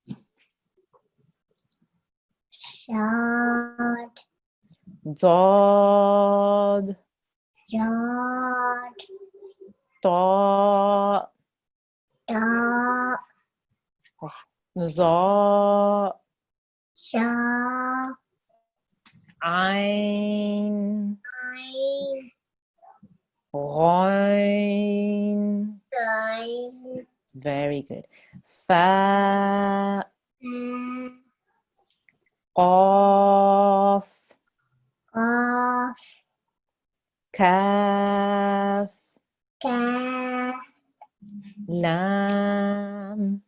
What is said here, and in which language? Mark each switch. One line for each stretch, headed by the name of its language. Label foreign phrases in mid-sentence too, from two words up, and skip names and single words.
Arabic: Shad. dod, Jod. ta, Da. za, Sha. ein, Ein. rein. Ein.
English: Very good.
Arabic: Fa, qaf, Qaf. kaf, Kaf. lam,